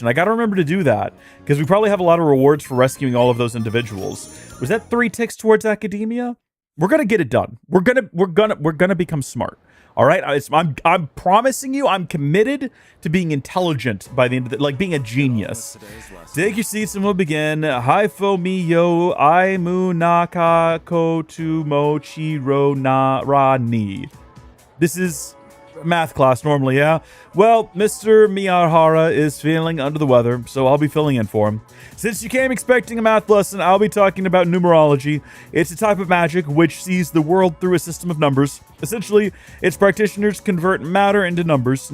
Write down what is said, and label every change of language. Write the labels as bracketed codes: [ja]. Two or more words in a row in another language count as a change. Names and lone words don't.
[en] I got to remember to do that because we probably have a lot of rewards for rescuing all of those individuals. Was that 3 ticks towards academia? We're going to get it done. We're going to become smart. All right? I'm promising you, I'm committed to being intelligent by the end of the, like being a genius. Take your seats and we'll begin. Haifo mi yo aimu naka kotu mochi ro na ra ni. This is math class normally, yeah? Well, Mr. Miyahara is feeling under the weather, so I'll be filling in for him. Since you came expecting a math lesson, I'll be talking about numerology. It's a type of magic which sees the world through a system of numbers. Essentially, its practitioners convert matter into numbers.